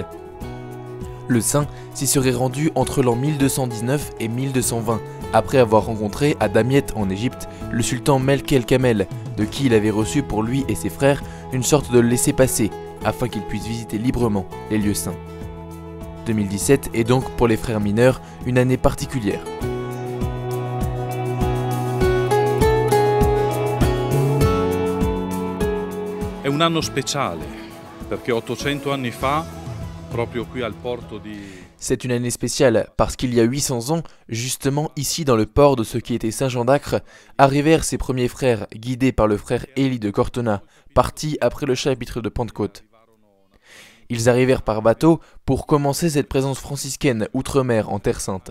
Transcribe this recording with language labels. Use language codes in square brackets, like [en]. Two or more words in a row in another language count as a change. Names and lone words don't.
[fr] Le saint s'y serait rendu entre l'an 1219 et 1220, après avoir rencontré à Damiette en Égypte le sultan Melk el Kamel, de qui il avait reçu pour lui et ses frères une sorte de laissez-passer, afin qu'ils puissent visiter librement les lieux saints. 2017 est donc pour les frères mineurs une année particulière. [it] È un anno speciale, perché 800 anni fa, proprio qui al porto di... [fr] C'est une année spéciale parce qu'il y a 800 ans, justement ici dans le port de ce qui était Saint-Jean d'Acre, arrivèrent ses premiers frères, guidés par le frère Élie de Cortona, partis après le chapitre de Pentecôte. Ils arrivèrent par bateau pour commencer cette présence franciscaine outre-mer en Terre Sainte.